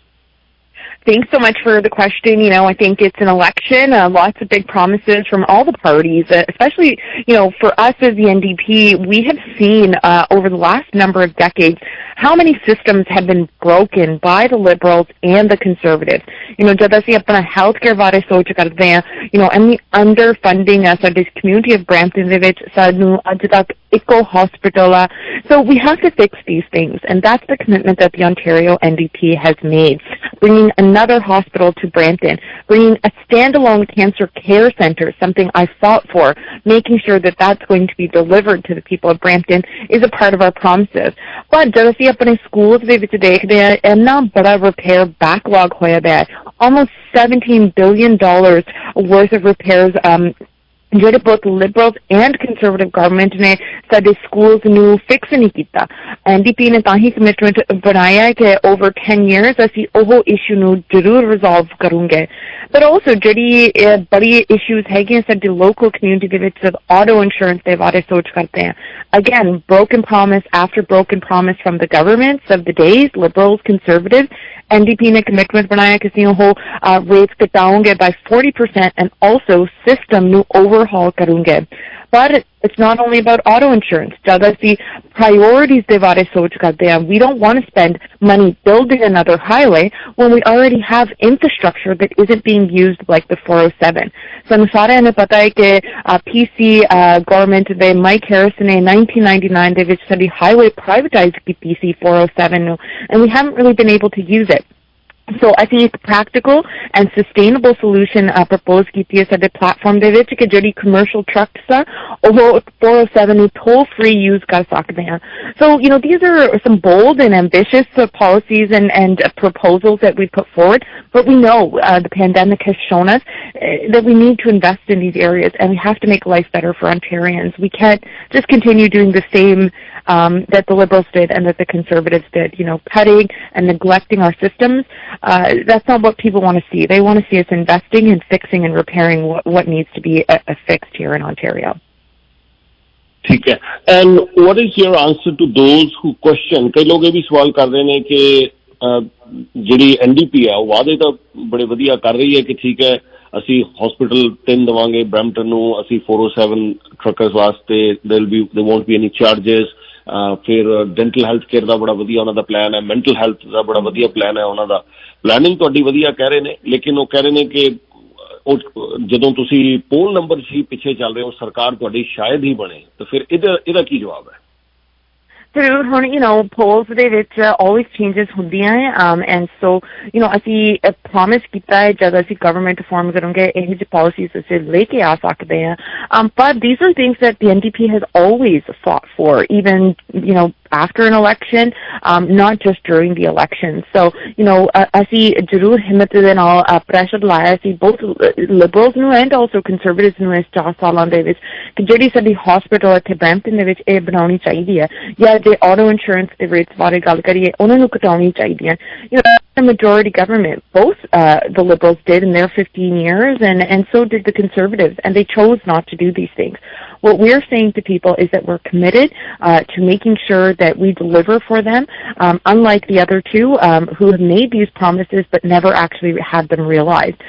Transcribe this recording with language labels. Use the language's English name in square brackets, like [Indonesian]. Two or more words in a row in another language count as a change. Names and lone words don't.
[English] Thanks so much for the question. You know, I think it's an election, lots of big promises from all the parties, especially, you know, for us as the NDP, we have seen over the last number of decades how many systems have been broken by the Liberals and the Conservatives. You know, [Punjabi] ਜਦ ਅਸੀਂ ਆਪਣਾ healthcare ਬਾਰੇ ਸੋਚ ਕਰਤੇ ਹੈਂ, [English] you know, and the underfunding [Punjabi] ਸਾਡੇ [English] community of Brampton [Punjabi] ਦੇ ਵਿੱਚ ਸਾਨੂੰ ਅੱਜ ਤੱਕ ਇੱਕੋ hospital ਆ. [English] So we have to fix these things, and that's the commitment that the Ontario NDP has made. Bringing another hospital to Brampton, bringing a standalone cancer care center, something I fought for, making sure that that's going to be delivered to the people of Brampton is a part of our promises. [Punjabi] But जब ਅਸੀਂ ਆਪਣੇ schools ਦੇ ਵਿੱਚ ਦੇਖਦੇ ਹਾਂ, ਇੰਨਾ ਬੜਾ [English] repair backlog [Punjabi] ਹੋਇਆ ਪਿਆ, [English] almost $17 billion worth of repairs ਜਿਹੜੇ both Liberals and Conservative government [Punjabi] ਨੇ ਸਾਡੇ [English] schools ਨੂੰ fix [Punjabi] ਨਹੀਂ ਕੀਤਾ. NDP ਨੇ ਤਾਂ ਹੀ commitment ਬਣਾਇਆ ਕਿ [English] over 10 years [Punjabi] ਅਸੀਂ ਉਹ issue ਨੂੰ ਜ਼ਰੂਰ resolve ਕਰੂੰਗੇ. [English] But also [Punjabi] ਜਿਹੜੀ ਬੜੀ issues ਹੈਗੀਆਂ ਸਾਡੇ [English] local community [Punjabi] ਦੇ ਵਿੱਚ [English] auto insurance [Punjabi] ਦੇ ਬਾਰੇ ਸੋਚ ਕਰਦੇ ਹਾਂ. [English] Again, broken promise after broken promise from the governments of the days, Liberals, Conservatives. [Punjabi] NDP ਨੇ commitment ਬਣਾਇਆ ਕਿ ਅਸੀਂ ਉਹ rates ਘਟਾਉਂਗੇ [English] by 40% and also system [Punjabi] ਨੂੰ overhaul ਕਰੂੰਗੇ. [English] But it's not only about auto insurance. [Punjabi] ਜਦ ਅਸੀਂ priorities ਦੇ ਬਾਰੇ ਸੋਚ ਕਰਦੇ ਹਾਂ, [English] we don't want to spend money building another highway when we already have infrastructure that isn't being used like the 407. [Punjabi] ਸਾਨੂੰ ਸਾਰਿਆਂ ਨੂੰ ਪਤਾ ਹੈ ਕਿ [English] PC government [Punjabi] ਦੇ Mike Harrison ਨੇ 1999 ਦੇ ਵਿੱਚ ਸਾਡੀ [English] highway privatized [Punjabi] ਕੀਤੀ ਸੀ 407 ਨੂੰ, [English] and we haven't really been able to use it. So I think a practical and sustainable solution proposed [Punjabi] ਕੀਤੀ ਹੈ ਸਾਡੇ platform ਦੇ ਵਿੱਚ ਕਿ ਜਿਹੜੀ [English] commercial trucks [Punjabi] ਆ ਉਹ 407 ਨੂੰ [English] toll free use [Punjabi] ਕਰ ਸਕਦੇ ਆ. [English] So, you know, these are some bold and ambitious policies and proposals that we put forward, but we know the pandemic has shown us that we need to invest in these areas, and we have to make life better for Ontarians. We can't just continue doing the same that the Liberals did and that the Conservatives did, you know, cutting and neglecting our systems. That's not what people want to see. They want to see us investing and fixing and repairing what needs to be fixed here in Ontario. [Hindi] ठीक है. [English] And what is your answer to those who question? [Hindi] कई लोग ये भी सवाल कर रहे हैं कि ਜਿਹੜੀ NDP है वादे तो बड़े वधिया कर रही है कि ठीक है [Punjabi] ਅਸੀਂ hospital 3 ਦਵਾਂਗੇ Brampton ਨੂੰ, ਅਸੀਂ 407 truckers ਵਾਸਤੇ [English] there won't be any charges. [Punjabi] ਫਿਰ [English] dental health care [Punjabi] ਦਾ ਬੜਾ ਵਧੀਆ ਉਹਨਾਂ ਦਾ ਪਲਾਨ ਹੈ, [English] mental health [Punjabi] ਦਾ ਬੜਾ ਵਧੀਆ ਪਲਾਨ ਹੈ ਉਹਨਾਂ ਦਾ. ਪਲਾਨਿੰਗ ਤੁਹਾਡੀ ਵਧੀਆ ਕਹਿ ਰਹੇ ਨੇ, ਲੇਕਿਨ ਉਹ ਕਹਿ ਰਹੇ ਨੇ ਕਿ ਉਹ ਜਦੋਂ ਤੁਸੀਂ [English] poll number [Punjabi] ਸੀ ਪਿੱਛੇ ਚੱਲ ਰਹੇ ਹੋ, ਸਰਕਾਰ ਤੁਹਾਡੀ ਸ਼ਾਇਦ ਹੀ ਬਣੇ, ਤਾਂ ਫਿਰ ਇਹਦਾ ਕੀ ਜਵਾਬ ਹੈ? ਜ਼ਰੂਰ. ਹੁਣ [English] you know polls [Punjabi] ਦੇ ਵਿੱਚ [English] always changes [Punjabi] ਹੁੰਦੀਆਂ ਹੈ, [English] and so you know [Punjabi] ਅਸੀਂ promise ਕੀਤਾ ਹੈ ਜਦ ਅਸੀਂ [English] government form [Punjabi] ਕਰੂੰਗੇ ਇਹ ਜਿਹੀ policies ਅਸੀਂ ਲੈ ਕੇ ਆ ਸਕਦੇ ਹਾਂ. [English] But these are things that the NDP has always fought for, even you know after an election, not just during the election. So you know [Punjabi] ਅਸੀਂ ਜ਼ਰੂਰ ਹਿੰਮਤ ਦੇ ਨਾਲ pressure ਲਾਇਆ ਸੀ [English] both Liberals [Punjabi] ਨੂੰ [English] and also Conservatives [Punjabi] ਨੂੰ ਇਸ 4 ਸਾਲਾਂ ਦੇ ਵਿੱਚ ਕਿ ਜਿਹੜੀ ਸਾਡੀ hospital ਇੱਥੇ Brampton ਦੇ ਵਿੱਚ ਇਹ ਬਣਾਉਣੀ ਚਾਹੀਦੀ ਹੈ, ਜਾਂ ਜੇ [English] auto insurance [Punjabi] ਦੇ rates ਬਾਰੇ ਗੱਲ ਕਰੀਏ ਉਹਨਾਂ ਨੂੰ ਘਟਾਉਣੀ ਚਾਹੀਦੀਆਂ. [English] You know, the majority government, both the Liberals did in their 15 years and so did the Conservatives, and they chose not to do these things. What we're saying to people is that we're committed to making sure that we deliver for them, unlike the other two who have made these promises but never actually had them realized.